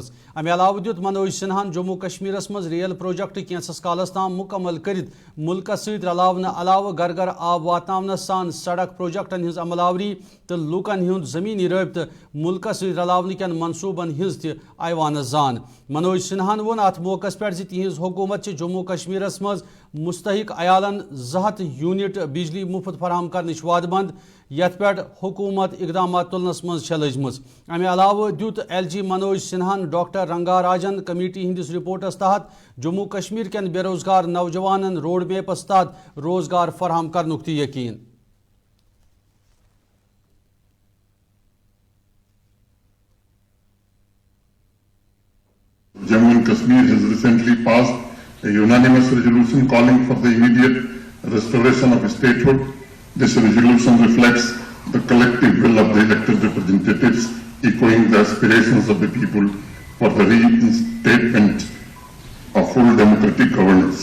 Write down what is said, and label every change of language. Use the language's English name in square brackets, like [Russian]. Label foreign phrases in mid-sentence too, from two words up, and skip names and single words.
[Kashmiri] अमे अलाव दुत मनोज सिन्हान जम्मू कश्मीरस मज रेल प्रोजेक्ट कैंसस कालस ताम मुकम्मल करित मुल्कस सहित रलावन अलाव घर घर आब वातनावन सान सड़क प्रोजेक्टन हिंज अमलावरी तो लूकन हुंद जमीनी रबत मुल्कस सहित रलावन कन मनसूबन हिंज आयवान जान। मनोज सिन्हान वोन अत मौके पे तिहज हुकूमत जम्मू कश्मीरस मज मुस्तहिक अयालन 200 यूनिट बिजली मुफ्त फराहम करने वादबंद यथ पे हुकूमत इकदाम तुलनस मज लजम। अमे अलाव दुत LG मनोज सिन्हान डॉक्टर रंगाराजन कमेटी हंदिस रिपोर्टस तहत जम्मू कश्मीर कन बेरोजगार नौजवानन रोड मैपस तहत रोजगार फराहम करनुक यकीन। [English] Jammu and Kashmir has recently passed a unanimous resolution calling for the immediate restoration of statehood. This resolution reflects the collective will of the elected representatives, echoing the aspirations of the people for the reinstatement of full democratic governance.